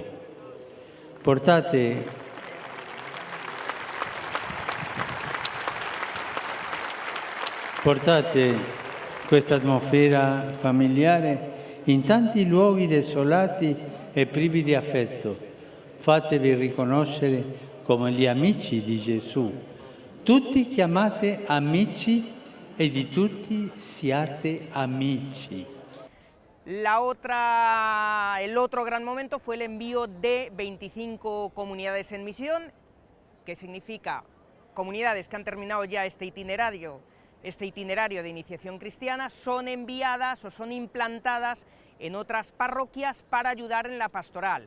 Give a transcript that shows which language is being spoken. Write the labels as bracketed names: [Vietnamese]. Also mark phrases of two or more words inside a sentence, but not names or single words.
[Italian] Portate questa atmosfera familiare in tanti luoghi desolati e privi di affetto. Fatevi riconoscere come gli amici di Gesù. Tutti chiamate amici e di tutti siate amici. [Spanish] El otro gran momento fue el envío de 25 comunidades en misión, que significa comunidades que han terminado ya este itinerario de iniciación cristiana, son enviadas o son implantadas en otras parroquias para ayudar en la pastoral.